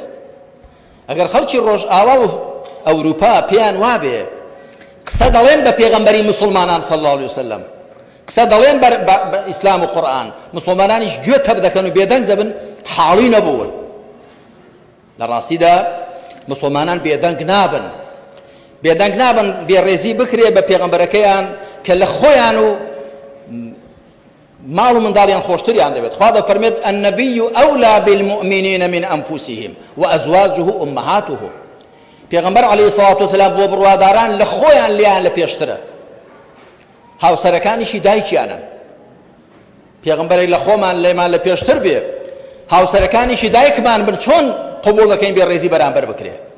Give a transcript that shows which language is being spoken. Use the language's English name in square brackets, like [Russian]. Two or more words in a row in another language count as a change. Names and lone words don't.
[Central Kurdish] ئەگەر خەڵکی ڕۆژئاوا و ئەوروپا پێیان وابێ قسە دەڵێن بە پێغەمبەری موسڵمانان [Arabic] صلی الله علیه وسلم، [Central Kurdish] قسە دەڵێن بە ئیسلام و قورئان مسلمانانیش گوێ تەب دەکەن و بێدەنگ دەبن حاڵی نەبوون لە ڕاستیدا مسلمانان بێدەنگ نابن بێدەنگ نابن بێڕێزی بکرێ بە پێغەمبەرەکەیان کە لە خۆیان و ماڵ و منداڵیان خۆشتریان دەبێت خوا دەفەرمێت [Arabic] النبي أولى بالمؤمنين من أنفسهم وأزواجه أمهاتهم [Central Kurdish] پێغەمبەر [Arabic] عەلەیهی الصلاة والسلام [Central Kurdish] بۆ بڕواداران لە خۆیان لیان لە پێشترە هاوسەرەکانیشی دایکیانن پێغەمبەرێک لە خۆمان لێمان لە پێشتر بێ هاوسەرەکانیشی دایکمان بن چۆن قبوڵ دەکەین بێڕێزی بەرامبەر بکرێ